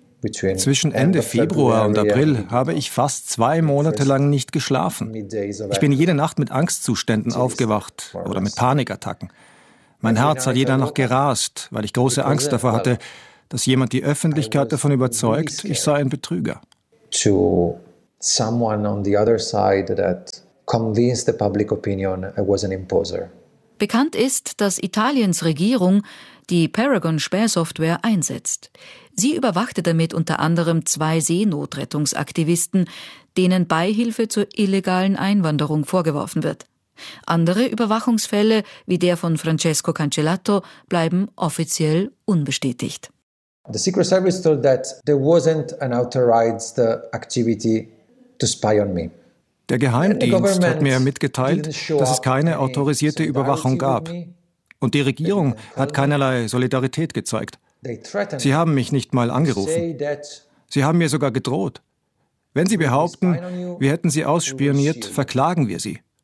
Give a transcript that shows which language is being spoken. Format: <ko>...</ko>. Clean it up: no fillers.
<de>Zwischen Ende Februar und April habe ich fast 2 Monate lang nicht geschlafen. Ich bin jede Nacht mit Angstzuständen aufgewacht oder mit Panikattacken. Mein Herz hat jede Nacht gerast, weil ich große Angst davor hatte, dass jemand die Öffentlichkeit davon überzeugt, ich sei ein Betrüger.</de> <en>To someone on the other side that convinced the public opinion I was an imposer.</en> <de>Bekannt ist, dass Italiens Regierung die Paragon-Spähsoftware einsetzt. Sie überwachte damit unter anderem 2 Seenotrettungsaktivisten, denen Beihilfe zur illegalen Einwanderung vorgeworfen wird. Andere Überwachungsfälle, wie der von Francesco Cancellato, bleiben offiziell unbestätigt.</de> <en>The Secret Service told that there wasn't an authorized activity to spy on me.</en> <de>Der Geheimdienst hat mir mitgeteilt, dass es keine autorisierte Überwachung gab. Und die Regierung hat keinerlei Solidarität gezeigt. Sie haben mich nicht mal angerufen. Sie haben mir sogar gedroht. Wenn Sie behaupten, wir hätten Sie ausspioniert, verklagen wir Sie.</de>